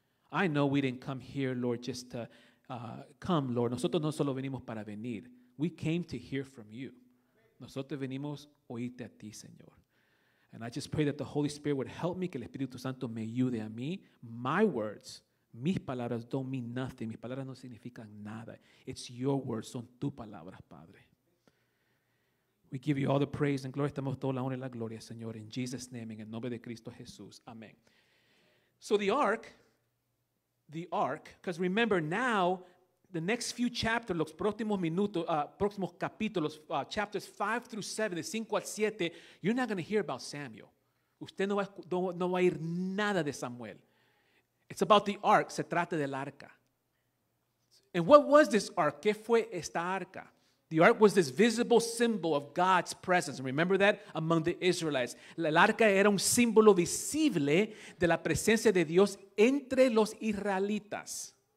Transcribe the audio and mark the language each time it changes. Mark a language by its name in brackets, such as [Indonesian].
[English] I know we didn't come here, Lord, just to come, Lord. [Spanish] Nosotros no solo venimos para venir. [English] We came to hear from you. [Spanish] Nosotros venimos a oírte a ti, Señor. [English] And I just pray that the Holy Spirit would help me, [Spanish] que el Espíritu Santo me ayude a mí. [English] My words, [Spanish] mis palabras [English] don't mean nothing. [Spanish] Mis palabras no significan nada. [English] It's your words, [Spanish] son tus palabras, Padre. [English] We give you all the praise and glory. [Spanish] Estamos toda la honra y la gloria, Señor. [English] In Jesus' name, [Spanish] en el nombre de Cristo Jesús. [English] Amen. So the ark, because remember now, the next few chapters, [Spanish] los próximos minutos, próximos capítulos, [English] chapters 5 through 7, [Spanish] de 5 al 7, [English] you're not going to hear about Samuel. [Spanish] Usted no va a oír nada de Samuel. [English] It's about the ark, [Spanish] se trata del arca. [English] And what was this ark? [Spanish] ¿Qué fue esta arca? [English] The ark was this visible symbol of God's presence. Remember that? Among the Israelites. [Spanish] El arca era un símbolo visible de la presencia de Dios entre los israelitas.